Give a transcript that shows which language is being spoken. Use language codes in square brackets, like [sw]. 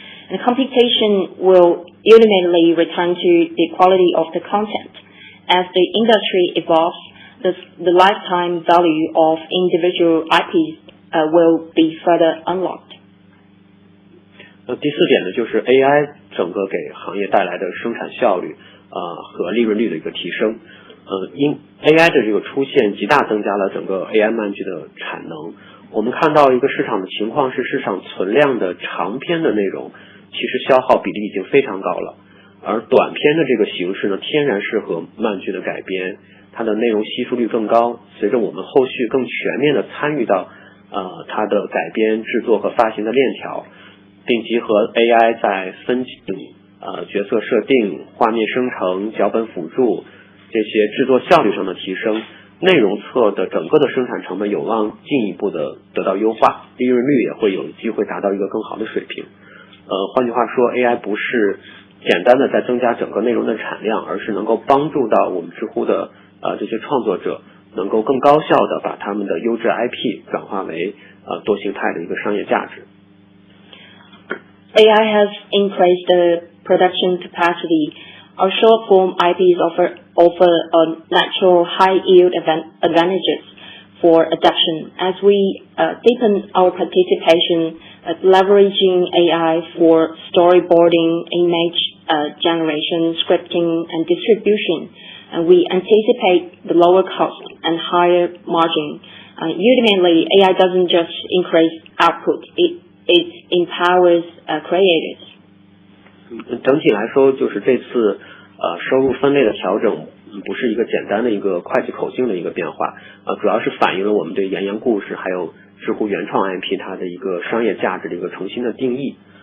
[en] And competition will ultimately return to the quality of the content. As the industry evolves, the lifetime value of individual IPs will be further unlocked. [zh] 第4点呢，就是 AI 整个给行业带来的生产效率和利润率的一个提升。因 AI 的这个出现，极大增加了整个 AI 漫剧的产能。我们看到一个市场的情况是，市场存量的长篇的内容其实消耗比例已经非常高了，而短篇的这个形式呢，天然适合漫剧的改编，它的内容吸收率更高。随着我们后续更全面的参与到它的改编、制作和发行的链条，并集合 AI 在分镜、角色设定、画面生成、脚本辅助这些制作效率上的提升，内容册的整个的生产成本有望进一步的得到优化，利润率也会有机会达到一个更好的水平。换句话说 ，AI 不是简单的在增加整个内容的产量，而是能够帮助到我们知乎的这些创作者，能够更高效的把他们的优质 IP 转化为多形态的一个商业价值。 [en] AI has increased the production capacity. Our short-form IPs offer a natural high-yield advantages for adoption. As we deepen our participation, leveraging AI for storyboarding, image generation, scripting, and distribution, we anticipate the lower cost and higher margin. Ultimately, AI doesn't just increase output; it empowers creators. [zh] 整体来说，就是这次收入分类的调整不是一个简单的一个会计口径的一个变化，主要是反映了我们对原言故事还有知乎原创 IP 它的一个商业价值的一个重新的定义。